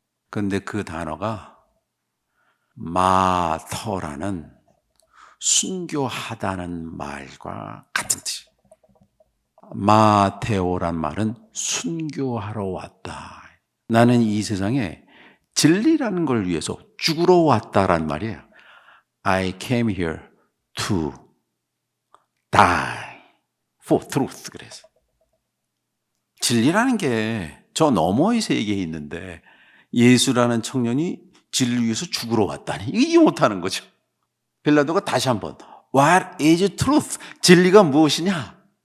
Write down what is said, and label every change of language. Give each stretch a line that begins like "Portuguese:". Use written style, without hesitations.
Korean: 그런데 그 단어가 마터라는 순교하다는 말과 같은 뜻이에요. 마테오란 말은 순교하러 왔다. 나는 이 세상에 진리라는 걸 위해서 죽으러 왔다란 말이에요.
English: I came here to die for truth.
Korean: 그래서 진리라는 게 저 너머의 세계에 있는데 예수라는 청년이 진리를 위해서 죽으러 왔다니 이해 못하는 거죠. 빌라도가 다시 한번
English: What is truth?
Korean: 진리가 무엇이냐?